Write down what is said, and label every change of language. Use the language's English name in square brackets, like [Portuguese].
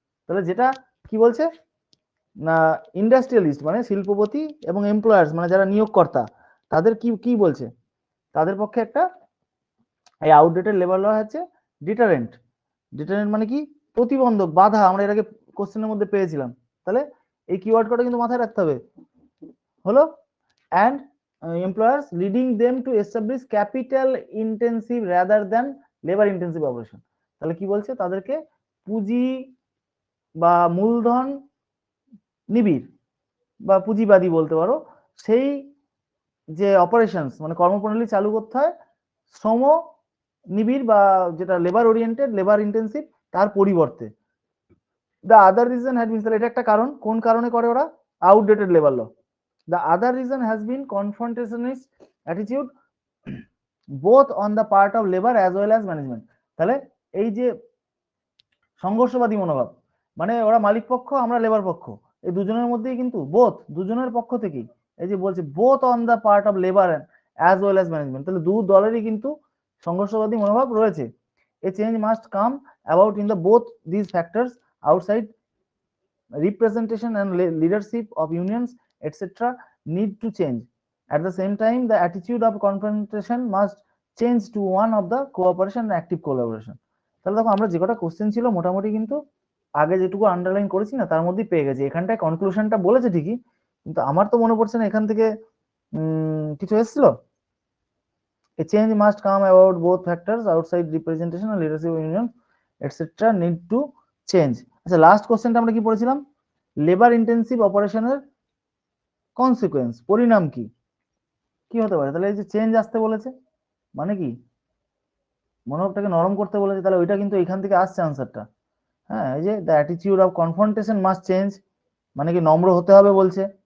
[Bangla] তাহলে যেটা কি বলছে না, ইন্ডাস্ট্রিয়ালিস্ট মানে শিল্পপতি এবং এমপ্লয়ার্স মানে যারা নিয়োগকর্তা, তাদের কি কি বলছে? তাদের পক্ষে একটা, এই আউটডেটেড লেবার ল হচ্ছে ডিটারেন্ট। ডিটারেন্ট মানে কি? প্রতিবন্ধক, বাধা। আমরা এর আগে কোশ্চেনের মধ্যে পেয়েছিলাম। তাহলে এই কিওয়ার্ড কটা কিন্তু মাথায় রাখতে হবে। [English] হলো, and employers leading them to establish capital intensive rather than labor intensive operation। [Bangla] তাহলে কি বলছে? তাদেরকে পুঁজি বা মূলধন নিবিড় বা পুঁজিবাদী বলতে পারো, সেই যে অপারেশনস মানে কর্মপ্রণালী চালু করতে হয় শ্রম নিবিড় বা যেটা লেবার ওরিয়েন্টেড, লেবার ইন্টেন্সিভ, তার পরিবর্তে। [English] the other reason had been, [Bangla] তাহলে এটা একটা কারণ। কোন কারণে করে ওরা? Outdated labour law. [English] The other reason has been confrontationist attitude both on the part of labor as well as management। [Bangla] তাহলে এই যে সংঘর্ষবাদী মনোভাব, মানে ওরা মালিক পক্ষ, আমরা লেবার পক্ষ, এই দুজনের মধ্যেই কিন্তু দুজনের পক্ষ থেকেই, এই যে বলছে [English] both on the part of labor as well as management, [Bangla] তাহলে দু দলেরই কিন্তু সংঘর্ষবাদী মনোভাব রয়েছে। [English] A change must come about in the both these factors outside representation and leadership of unions etc need to change. At the same time, the attitude of confrontation must change to one of the cooperation and active collaboration। [Bangla] তাহলে দেখো আমরা যে কটা question ছিল মোটামুটি কিন্তু আগে যেটুকু আন্ডারলাইন করেছি না তার মধ্যেই পেয়ে গেছি। এখানটায় কনক্লুশনটা বলেছে ঠিকই, কিন্তু আমার তো মনে পড়ছে না এখান থেকে কিছু এসেছিল। [English] A change must come about both factors outside representation and leadership union etc need to change. [Bangla] আচ্ছা লাস্ট কোশ্চেনটা আমরা কি পড়েছিলাম? লেবার ইন্টেন্সিভ অপারেশনের কনসিকোয়েন্স, পরিণাম কি কি হতে পারে? তাহলে এই যে চেঞ্জ আসতে বলেছে মানে কি, মনোভাবটাকে নরম করতে বলেছে, তাহলে ওইটা কিন্তু এখান থেকে আসছে আনসারটা। হ্যাঁ, এই যে [English] the attitude of confrontation must change, [Bangla] মানে কি নম্র হতে হবে বলছে।